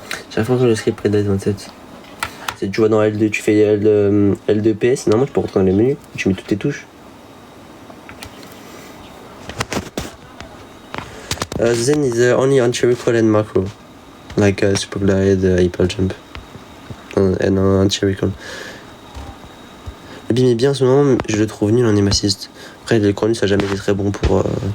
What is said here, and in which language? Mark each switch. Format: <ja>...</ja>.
<fr>Chaque fois que le script Preda 27. C'est tu vois dans L2, tu fais L2 PS, normalement tu peux rentrer dans les menus, tu mets toutes tes touches.</fr> <en>Then is only anti-recoil and macro, like super glide, hyper jump, and anti-recoil.</en> <fr>Le BIM est bien en ce moment, je le trouve nul en aim assist. Après, le Cronus a jamais été très bon pour</fr>